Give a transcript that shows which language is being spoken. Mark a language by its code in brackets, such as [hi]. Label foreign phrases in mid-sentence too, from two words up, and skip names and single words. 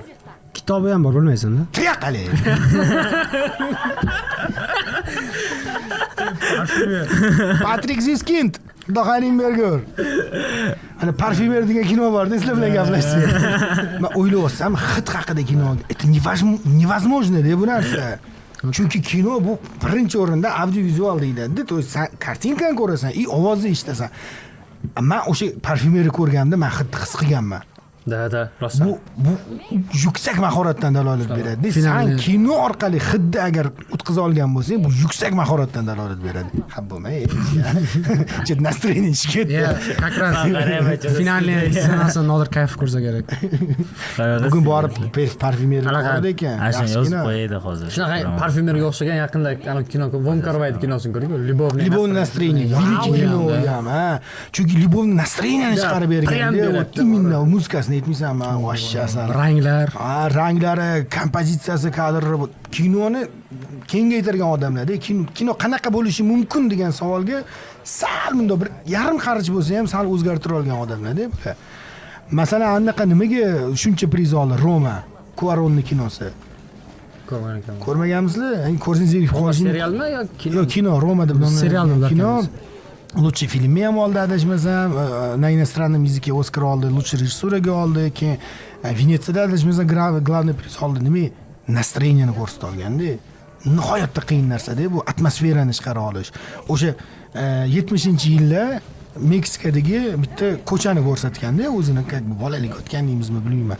[uz] Kitobi ham bor, bilmaysan-da. Tuyaqali. Patrik Ziskind, Xudo xayring bergur. Ana parfumer degan kino bor-da, sizlar bilan gaplashsak. Men o'ylayapsam, hid haqida kino. [ru] Это невозможно- [uz] da bu narsa. Chunki kino bu birinchi o'rinda audiovizual deyiladi. [ru] То есть [uz] kartinkani ko'rasan, ovozni eshitasan. Men o'sha parfyumeri ko'rganimda men hidni his qilganman. Da, rosa. Bu yuksak mahoratdan dalolat beradi. Sen kino orqali hidni agar o'tkaza olgan bo'lsang, bu yuksak mahoratdan dalolat beradi. Ha bo'lmay. Chet настроение ketdi. [ru] Как раз финальный [uz] ssenasi Nodir kayf ko'rsa kerak. Bugun borib parfyumeri ko'rdi ekan. Asha yozib qo'yadi hozir. Shunaqa parfyumerga o'xshagan yaqinda ana kino Von Kar-Vayt kinosini ko'rding-ku? Любовное настроение. [ru] Великий кино [uz] ham, ha. Chunki любовное настроение chiqarib bergan. Именно muzikasini aytmaysanmi? Voshcha asar. Ranglar, ranglari, kompozitsiyasi, kadrlari kinoni kengaytirgan odamlar-da. Kino qanaqa bo'lishi mumkin degan savolga sal bunda bir yarim qarich bo'lsa ham sal o'zgartira olgan odamlar-da. Masalan, anaqa nimaga shuncha priz oldi? Roma, Cuaronning kinosi. Ko'rmaganmisizlar? Ko'rsangiz qo'ying. Serialmi yo kino? Yo'q, kino Roma deb nomlangan. Serialmi? Kino. Лучший filmni ham oldi, adashmasam. [ru] На иностранном языке Оскар oldi, лучший [uz] rejissuraga oldi. Keyin Venetsiyada adashmasam [ru] главный приз [uz] oldi. Nima? Настроениeni ko'rsata olganda. Nihoyatda qiyin narsa-da bu atmosferani chiqara olish. O'sha 70-yillar Meksikadagi bitta ko'chani ko'rsatganda, o'zini bolalik o'tgan deymizmi, bilmayman.